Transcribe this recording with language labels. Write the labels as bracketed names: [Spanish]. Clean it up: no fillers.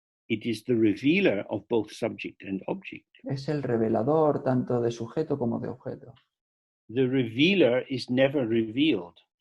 [English] It is the revealer of both subject and object. [Spanish] Es el revelador tanto de sujeto como de objeto. [English] The revealer is never revealed.